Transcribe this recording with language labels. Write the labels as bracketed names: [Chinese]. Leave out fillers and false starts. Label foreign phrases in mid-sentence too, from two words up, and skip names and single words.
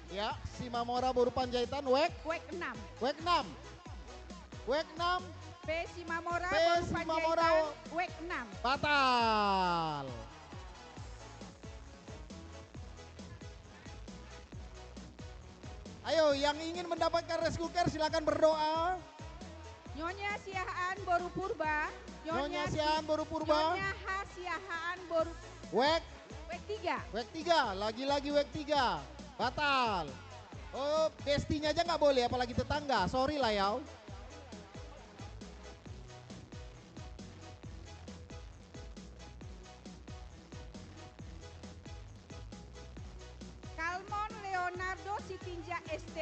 [Indonesian] Ya, Simamora Boru Panjaitan WEK. WEK 6. WEK 6. WEK 6. P. Simamora P. Boru Simamora. Panjaitan WEK 6. Batal. Ayo, yang ingin mendapatkan [English] rice cooker [Indonesian] silakan berdoa. Nyonya Siahaan Boru Purba. Nyonya Siahaan Boru Purba. Nyonya Hasiahaan Boru WEK. WEK 3. WEK 3, lagi-lagi WEK 3. Batal. Oh, bestinya aja nggak boleh, apalagi tetangga. Sorry lah ya. Kalmon Leonardo Sitinja ST.